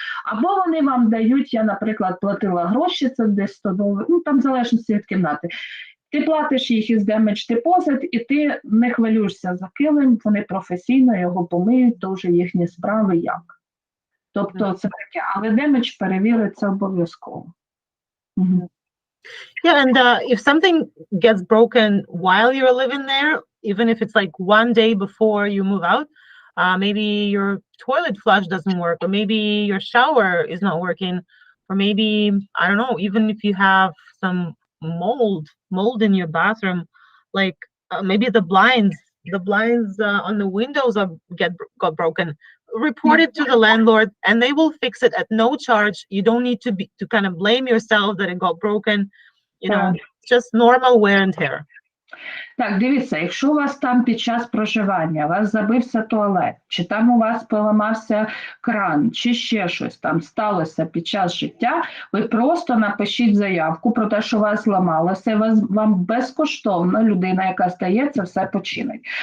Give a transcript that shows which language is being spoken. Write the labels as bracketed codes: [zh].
[uk] Або вони вам дають, я, наприклад, платила гроші, це десь $100, ну там в залежності від кімнати. Ти платиш їх із damage deposit, і ти не хвилюєшся за килим, вони професійно його помиють, то вже їхні справи як. Тобто це таке, але damage перевіриться обов'язково. [en] Yeah, and if something gets broken while you're living there, even if it's like one day before you move out, maybe your toilet flush doesn't work, or maybe your shower is not working, or maybe, I don't know, even if you have some mold in your bathroom, like maybe the blinds on the windows got broken. Report it to the landlord and they will fix it at no charge. You don't need to kind of blame yourself that it got broken. You know, it's just normal wear and tear. [uk] Так, дивіться, якщо у вас там під час проживання, у вас забився туалет, чи там у вас поламався кран, чи ще щось там сталося під час життя, ви просто напишіть заявку про те, що у вас зламалося, вам безкоштовно людина, яка стається, все починить.